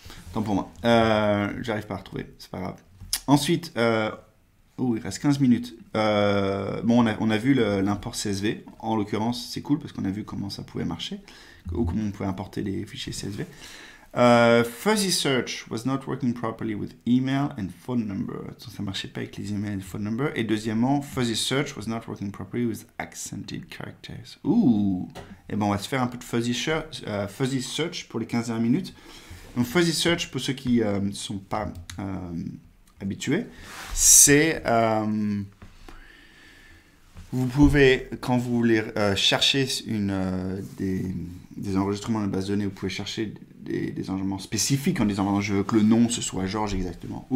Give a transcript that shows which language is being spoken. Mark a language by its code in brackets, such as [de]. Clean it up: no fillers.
[fr] Autant pour moi. J'arrive pas à retrouver, c'est pas grave. Ensuite, il reste 15 minutes. Bon, on a vu l'import CSV. En l'occurrence, c'est cool parce qu'on a vu comment ça pouvait marcher, ou comment on pouvait importer les fichiers CSV. [en] Fuzzy search was not working properly with email and phone number. [fr] Ça marchait pas avec les emails et les phone number. Et deuxièmement, [en] fuzzy search was not working properly with accented characters. Ouh. [fr] Et ben on va se faire un peu de fuzzy search pour les 15 dernières minutes. Donc fuzzy search, pour ceux qui ne sont pas habitués, c'est vous pouvez, quand vous voulez chercher des enregistrements de base de données, vous pouvez chercher des enregistrements spécifiques en disant je veux que le nom ce soit Georges exactement.